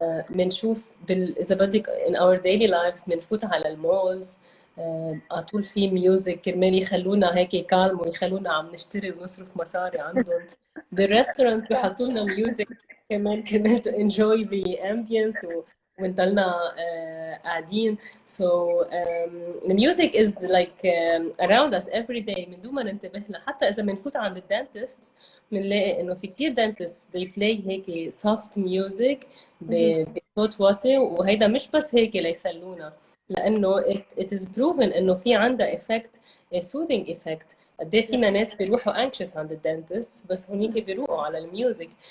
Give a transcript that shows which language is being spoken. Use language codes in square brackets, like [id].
[ar] بنشوف اذا بدك [en] in our daily lives [ar] بنفوت على المولز، على طول في ميوزك كرمال يخلونا هيك كالم ويخلونا عم نشتري ونصرف مصاري عندهم. بالريستورانتس بحطوا لنا ميوزك كمان كرمال [en] to enjoy the ambience [ar] ونضلنا قاعدين. [en] So the music is like around us every day [ar] من دون ما ننتبه لها. حتى إذا بنفوت عند الدانتست بنلاقي إنه في كتير دانتست [en] they play [ar] هيك [en] soft music [ar] بصوت واطي، وهيدا مش بس هيك ليسلونا، لأنه [en] it is proven [ar] إنه في عندها [en] effect soothing effect. [ar] قد ايه فينا ناس بيروحوا anxious عند الدنتست بس هونيك بيروقوا على الميوزك.